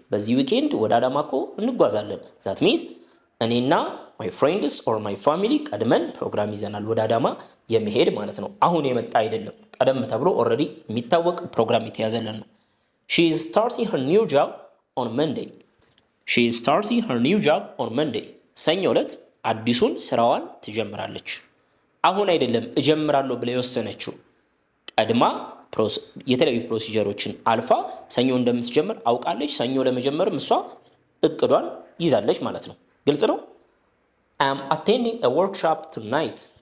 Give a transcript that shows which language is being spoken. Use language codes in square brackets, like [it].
[am] በዚህ ዊኬንድ ወደ አዳማ እኮ እንጓዛለን። [en] that means [am] እኔና [en] my friends or my family [am] ቀድመን ፕሮግራም ይዘናል ወደ አዳማ የመሄድ ማለት ነው። አሁን የመጣ አይደለም። ቀደም ተብሎ already የሚታወቅ ፕሮግራም የተያዘለን ነው። [en] She is starting her new job on Monday. She is starting her new job on Monday. [am] ሰኞ ዕለት አዲሱን ስራዋን ትጀምራለች። አሁን አይደለም እጀምራለሁ ብለ የወሰነችው ቀድማ የተለያዩ ፕሮሲጀሮችን አልፋ ሰኞ እንደምትጀምር አውቃለች። ሰኞ ለመጀመርም እሷ እቅዷን ይዛለች ማለት ነው። ግልጽ ነው። [en] I am attending a workshop tonight.